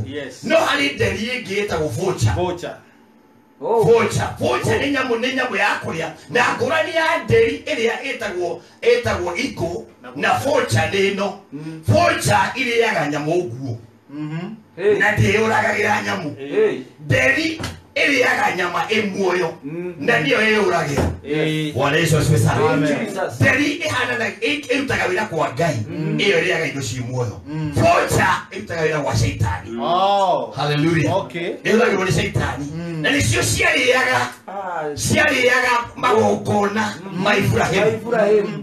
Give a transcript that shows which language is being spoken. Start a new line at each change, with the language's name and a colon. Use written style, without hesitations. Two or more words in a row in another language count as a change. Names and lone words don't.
Kikuyu: No harĩ nderi ĩngĩ ĩtagwo vulture. Vulture nĩ nyamũ ya kũrĩa na ngũrani ya nderi ĩrĩa ĩtagwo eagle na vulture nĩ ĩno. Vulture irĩaga nyamũ nguo na ndĩyũragagĩra nyamũ. Nderi ĩrĩaga nyama ĩmuoyo na nĩyo ĩyũragĩra.
Swahili: Bwana Yesu asifiwe sana.
Kikuyu: Nderi ĩrutaga wĩra kwa Ngai ĩyo ĩrĩaga indo ci muoyo. Vulture ĩrutaga wĩra kwa Shaitani. Hallelujah. Ĩrutagĩrwo nĩ Shaitani na nĩcio ciarĩaga magongona ma Ibrahimu.